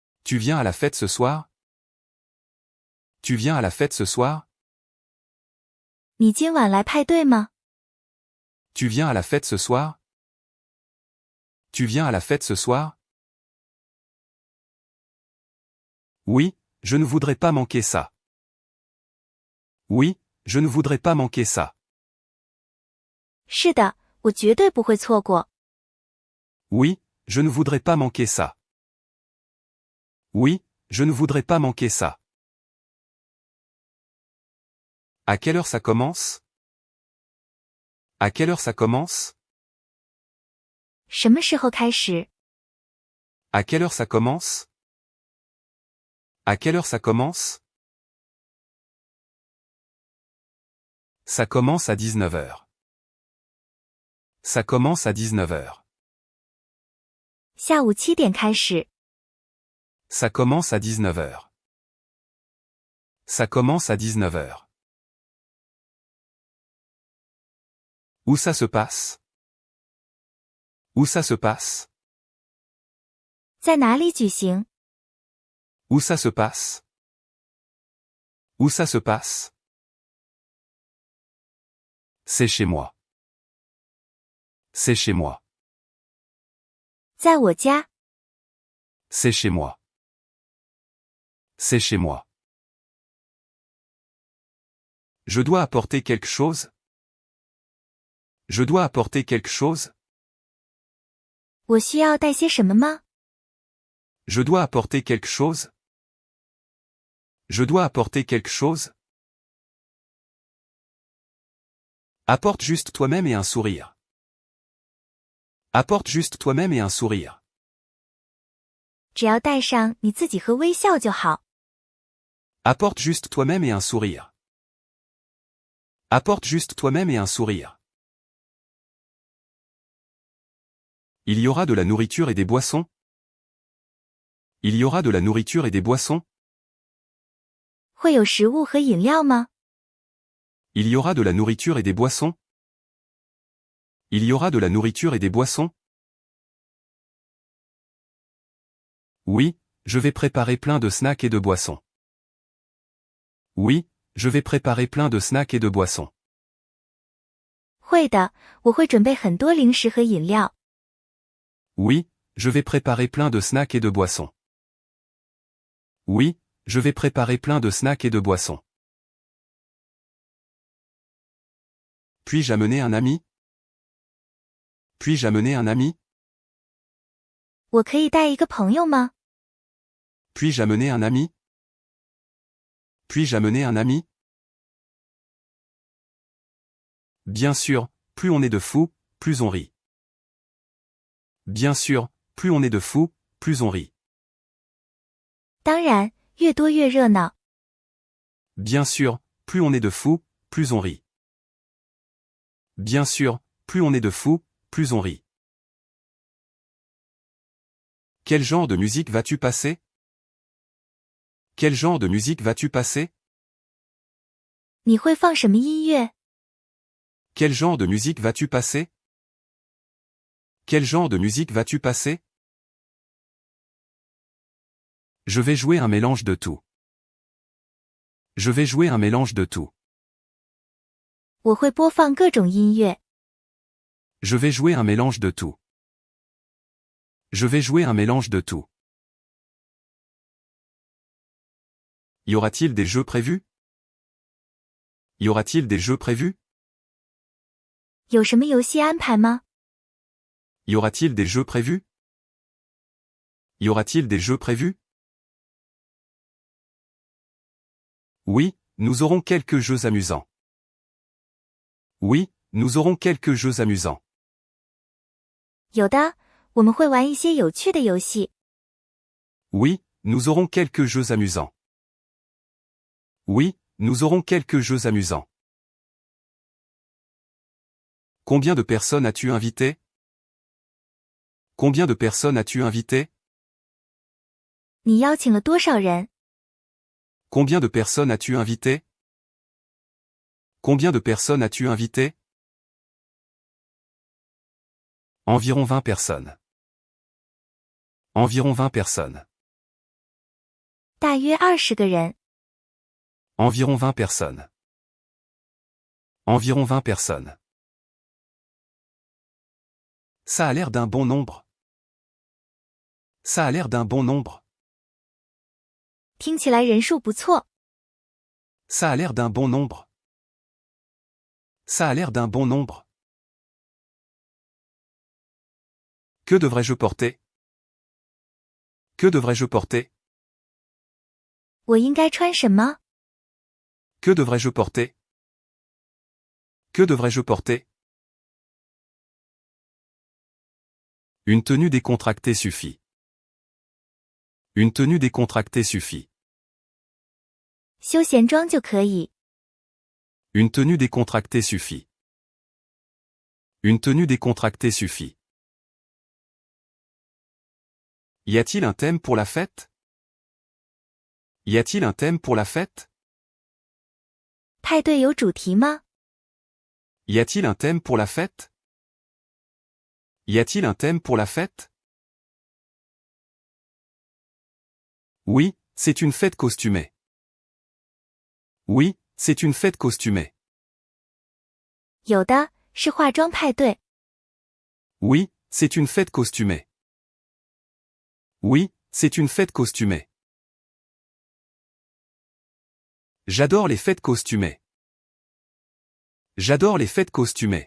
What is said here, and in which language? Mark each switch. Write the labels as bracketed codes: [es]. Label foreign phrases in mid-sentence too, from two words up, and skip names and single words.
[fr] Tu viens à la fête ce soir? Tu viens à la fête ce soir? [zh] 你今晚来派对吗？ [fr] Tu viens à la fête ce soir? Tu viens à la fête ce soir? Oui, je ne voudrais pas manquer ça. Oui, je ne voudrais pas manquer ça. [zh] 是的，我绝对不会错过。 [fr] Oui, je ne voudrais pas manquer ça. Oui, je ne voudrais pas manquer ça. À quelle heure ça commence? À quelle heure ça commence? [zh] 什么时候开始？ [fr] À quelle heure ça commence? À quelle heure ça commence? Ça commence à 19 heures. Ça commence à 19 heures. [zh] 下午7点开始。 [fr] Ça commence à 19 heures. Ça commence à 19 heures. Où ça se passe? Où ça se passe? [zh] 在哪里举行？ [fr] Où ça se passe? Où ça se passe? C'est chez moi. C'est chez moi. [zh] 在我家。 [fr] C'est chez moi. C'est chez moi. Je dois apporter quelque chose? Je dois apporter quelque chose? [zh] 我需要带些什么吗？ [fr] Je dois apporter quelque chose? Je dois apporter quelque chose? Apporte juste toi-même et un sourire. Apporte juste toi-même et un sourire. [zh] 只要带上你自己和微笑就好。 [fr] Apporte juste toi-même et un sourire. Apporte juste toi-même et un sourire. Il y aura de la nourriture et des boissons? Il y aura de la nourriture et des boissons? [zh] 会有食物和饮料吗？ [fr] Il y aura de la nourriture et des boissons? Il y aura de la nourriture et des boissons? Oui, je vais préparer plein de snacks et de boissons. Oui, je vais préparer plein de snacks et de boissons. [zh] 会的，我会准备很多零食和饮料。 [fr] Oui, je vais préparer plein de snacks et de boissons. Oui, je vais préparer plein de snacks et de boissons. Puis-je amener un ami? Puis-je amener un ami? [zh] 我可以带一个朋友吗？ [fr] Puis-je amener un ami? Puis-je amener un ami? Bien sûr, plus on est de fous, plus on rit. Bien sûr, plus on est de fous, plus on rit. [zh] 当然，越多越热闹。 [fr] Bien sûr, plus on est de fous, plus on rit. Bien sûr, plus on est de fous, plus on rit. Quel genre de musique vas-tu passer? Quel genre de musique vas-tu passer? [zh] 你会放什么音乐？ [fr] Quel genre de musique vas-tu passer? Quel genre de musique vas-tu passer? Je vais jouer un mélange de tout. Je vais jouer un mélange de tout. [zh] 我会播放各种音乐。 [fr] Je vais jouer un mélange de tout. Je vais jouer un mélange de tout. Y aura-t-il des jeux prévus? Y aura-t-il des jeux prévus? [zh] 有什么游戏安排吗？ [fr] Y aura-t-il des jeux prévus? Y aura-t-il des jeux prévus? Oui, nous aurons quelques jeux amusants. Oui, nous aurons quelques jeux amusants. [zh] 有的，我们会玩一些有趣的游戏。 [fr] Oui, nous aurons quelques jeux amusants. Oui, nous aurons quelques jeux amusants. Combien de personnes as-tu invité? Combien de personnes as-tu invité? [zh] 你邀请了多少人？ [fr] Combien de personnes as-tu invité? Combien de personnes as-tu invité? Environ 20 personnes. Environ 20 personnes. [zh] 大约20个人。 [fr] Environ 20 personnes. Environ 20 personnes. Ça a l'air d'un bon nombre. Ça a l'air d'un bon nombre. [zh] 听起来人数不错。 [fr] Ça a l'air d'un bon nombre. Ça a l'air d'un bon nombre. Que devrais-je porter? Que devrais-je porter? [zh] 我应该穿什么？ [fr] Que devrais-je porter? Que devrais-je porter? Une tenue décontractée suffit. Une tenue décontractée suffit. [zh] 休闲装就可以。 [fr] Une tenue décontractée suffit. Une tenue décontractée suffit. Y a-t-il un thème pour la fête? Y a-t-il un thème pour la fête? [zh] 派对有主题吗？ [fr] Y a-t-il un thème pour la fête? Y a-t-il un thème pour la fête? Oui, c'est une fête costumée. Oui, c'est une fête costumée. [zh] 有的，是化妆派对。 [fr] Oui, c'est une fête costumée. Oui, c'est une fête costumée. J'adore les fêtes costumées. J'adore les fêtes costumées.